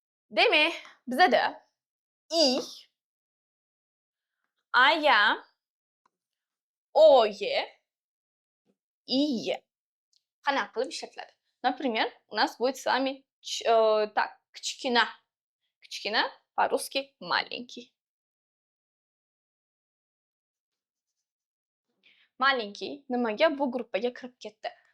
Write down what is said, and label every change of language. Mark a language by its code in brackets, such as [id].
[uz] Demak, bizda iy, aya, oye, iye qanaqa qilib ishlatiladi? [ru] Например, у нас будет с вами так, kichkina. Kichkina по-русски маленький. [uz] Маленький nimaga bu gruppaga kirib ketdi?